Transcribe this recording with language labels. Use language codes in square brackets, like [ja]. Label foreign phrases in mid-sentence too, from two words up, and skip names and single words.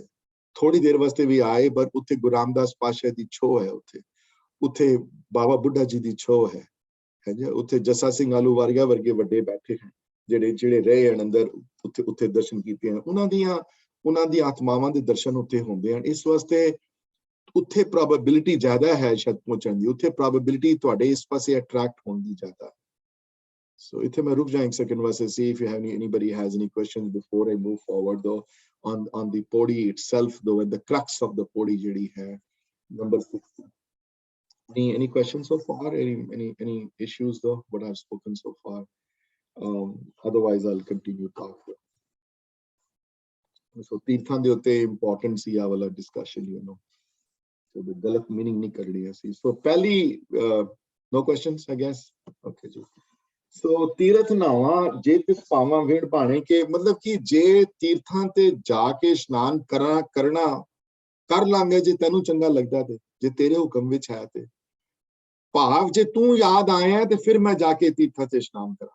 [pa] ਥੋੜੀ ਦੇਰ ਵਾਸਤੇ ਵੀ ਆਏ, ਪਰ ਉੱਥੇ ਗੁਰੂ ਰਾਮਦਾਸ ਪਾਤਸ਼ਾਹ ਦੀ ਛੋਹ ਹੈ, ਉੱਥੇ ਬਾਬਾ ਬੁੱਢਾ ਜੀ ਦੀ ਛੋਹ ਹੈ, ਉੱਥੇ ਜੱਸਾ ਸਿੰਘ ਆਹਲੂਵਾਲੀਆ ਵਰਗੇ ਵੱਡੇ ਬੈਠੇ ਹਨ, ਜਿਹੜੇ ਰਹੇ ਹਨ ਅੰਦਰ, ਉੱਥੇ ਦਰਸ਼ਨ ਕੀਤੇ ਹਨ, ਉਹਨਾਂ ਦੀ ਆਤਮਾਵਾਂ ਦੇ ਦਰਸ਼ਨ ਉੱਥੇ ਹੁੰਦੇ ਹਨ। ਇਸ ਵਾਸਤੇ ਉੱਥੇ ਪ੍ਰੋਬੇਬਿਲਿਟੀ ਜ਼ਿਆਦਾ ਹੈ ਸ਼ਾਇਦ ਪਹੁੰਚਣ ਦੀ, ਉੱਥੇ ਪ੍ਰੋਬੇਬਿਲਿਟੀ ਤੁਹਾਡੇ ਇਸ ਪਾਸੇ ਅਟਰੈਕਟ ਹੋਣ ਦੀ ਜ਼ਿਆਦਾ। So ਇੱਥੇ ਮੈਂ ਰੁਕ ਜਾ ਇੱਕ ਸੈਕਿੰਡ ਵਾਸਤੇ, [en] see if you have anybody has any questions before I move forward though on the podi itself though, and the crux of the podi [pa] ਜਿਹੜੀ ਹੈ [en] number 6. Any questions so far? Any issues though what I've spoken so far? Otherwise I'll continue talk. [pa] So ਤੀਰਥਾਂ ਦੇ ਉੱਤੇ important ਸੀ ਆ ਵਾਲਾ discussion, [en] you know, so the [pa] ਗਲਤ meaning ਨਹੀਂ ਕਰਨੀ ਅਸੀਂ। [en] So ਪਹਿਲੀ no questions I guess? [pa] Okay ਜੀ। ਸੋ ਤੀਰਥ ਨਾਵਾਂ ਜੇ ਤਿਸ ਪਾਵਾਂ ਵੇੜ ਭਾਣੇ ਕੇ, ਮਤਲਬ ਕਿ ਜੇ ਤੀਰਥਾਂ ਤੇ ਜਾ ਕੇ ਇਸ਼ਨਾਨ ਕਰਨਾ ਕਰ ਲਾਂਗੇ ਜੇ ਤੈਨੂੰ ਚੰਗਾ ਲੱਗਦਾ, ਤੇ ਜੇ ਤੇਰੇ ਹੁਕਮ ਵਿੱਚ ਹੈ, ਤੇ ਭਾਵ ਜੇ ਤੂੰ ਯਾਦ ਆਇਆ ਤੇ ਫਿਰ ਮੈਂ ਜਾ ਕੇ ਤੀਰਥਾਂ ਤੇ ਇਸ਼ਨਾਨ ਕਰਾਂ।